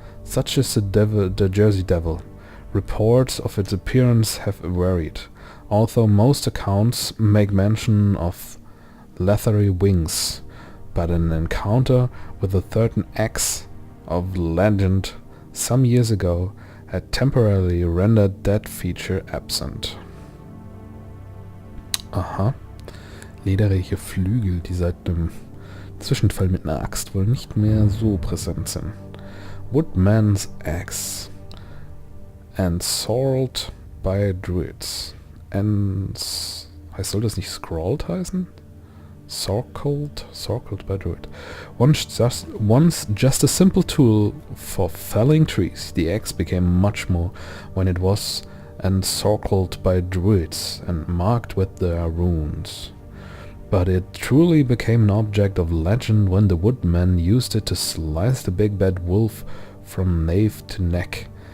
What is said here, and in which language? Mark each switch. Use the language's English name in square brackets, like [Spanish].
[English] Such is the Jersey Devil. Reports of its appearance have varied, although most accounts make mention of leathery wings, but an encounter with a certain axe of legend some years ago had temporarily rendered that feature absent. Aha. [German] Lederreiche Flügel, die seit dem Zwischenfall mit einer Axt wohl nicht mehr so präsent sind. [English] Woodman's Axe. Ensorcelled by Druids. [German] Soll das nicht scrawled heißen? [English] Sorcled by Druid. Once just a simple tool for felling trees, the axe became much more when it was encircled by Druids and marked with their runes. But it truly became an object of legend when the woodmen used it to slice the big bad wolf from nape to neck.